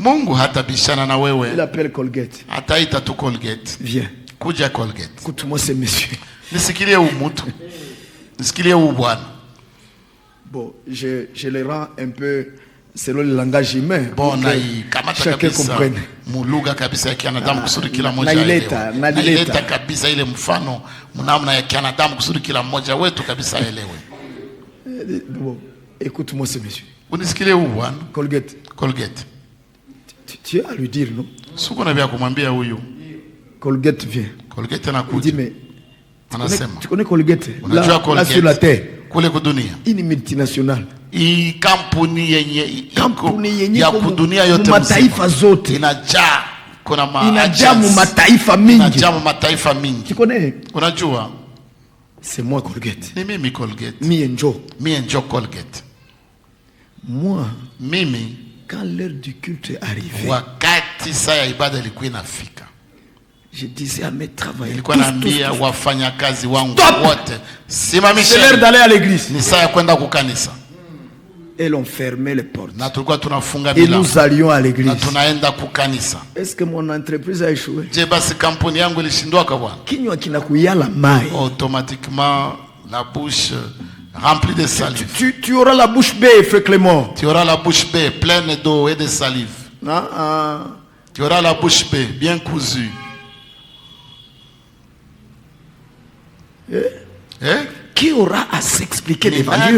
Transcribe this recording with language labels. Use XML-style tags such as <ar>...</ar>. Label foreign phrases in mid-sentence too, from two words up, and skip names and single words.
<fr>Il appelle Colgate. Viens. Écoute-moi ces messieurs. Bon, je les rends un peu selon le langage humain. Bon, chacun comprenne.</fr> <sw>Naileta kabisa ile mfano mnamna ya kianadamu kusudi kila mmoja wetu kabisa elewe.</sw> <fr>Bon, écoute-moi ces messieurs.</fr> <sw>Unisikilie huyu bwana. Colgate.</sw> <fr>Tu as à lui dire, non?</fr> <sw>Suko na vya kumwambia huyu.</sw> <fr>Colgate vient.</fr> <sw>Colgate anakuja.</sw> <fr>Tu connais Colgate? Là sur la terre.</fr> <sw>Kule kudunia.</sw> <fr>Une multinationale.</fr> <sw>Hii kampuni yenye ya kudunia yote mataifa zote. Inajaa kuna inajaa mataifa mingi. Inajaa mataifa mingi.</sw> <fr>Tu connais?</fr> <sw>Unajua?</sw> <fr>C'est moi Colgate.</fr> <sw>Ni mimi Colgate. Mi enjo Colgate.</sw> <fr>Moi,</fr> <sw>mimi</sw> <fr>quand l'heure du culte est arrivée,</fr> <sw>wakati saa ya ibada ilikuwa inafika,</sw> <fr>je disais à mes travailleurs,</fr> <sw>nilikuwa naambia wafanyakazi wangu wote, simamisha,</sw> <fr>c'est l'heure d'aller à l'église.</fr> <sw>Ni saa ya kwenda kukanisa.</sw> <fr>Et l'on fermait les portes.</fr> <sw>Na tulikuwa tunafunga milango.</sw> <fr>Et nous allions à l'église.</fr> <sw>Na tunaenda kukanisa.</sw> <fr>Est-ce que mon entreprise a échoué?</fr> <sw>Je basi kampuni yangu ilishindwa kwa bwana. Kinywa kinakuyala mai.</sw> <fr>Automatiquement la bouche remplie de salive. Tu auras la bouche bée, frère Clément. Tu auras la bouche bée, pleine d'eau et de salive. Tu auras la bouche bée, bien cousue. Qui aura à s'expliquer devant Dieu?</fr>